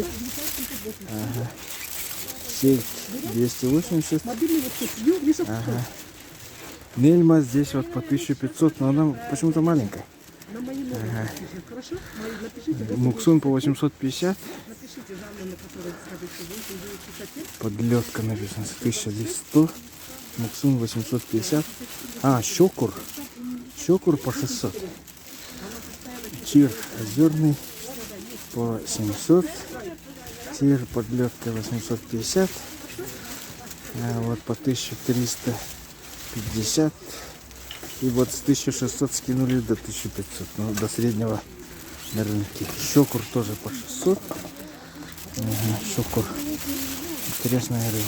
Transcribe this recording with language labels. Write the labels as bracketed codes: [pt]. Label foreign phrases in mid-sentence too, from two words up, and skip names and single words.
[ru] Ага. Сельдь 280. Ага. Нельма здесь вот по 1500, но она почему-то маленькая. Ага. Муксун по 850. Подлетка написано 1100. Муксун 850. А, щекур. Щекур по 600. Чир озерный по 700. Чир подлетка 850. А вот по 1350. И вот с 1600 скинули до 1500. Ну, до среднего на рынке. Щекур тоже по 600. Ага, щекур. Интересная рыба.